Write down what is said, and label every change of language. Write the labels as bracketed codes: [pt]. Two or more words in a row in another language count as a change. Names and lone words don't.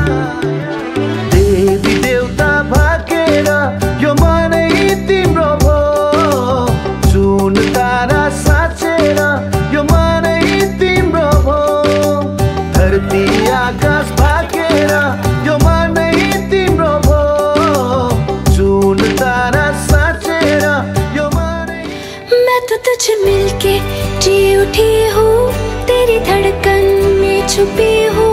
[ne] देवी देवता भाकेर यो मनै तिम्रो भो, जुन तारा साँचेर यो मनै तिम्रो भो। धरती आकाश भाकेर यो मनै तिम्रो भो, जुन तारा साँचेर यो मनै। [hi] मैं तो तुझे मिलके जी उठी हूँ, तेरी धड़कन में छुपी हूँ।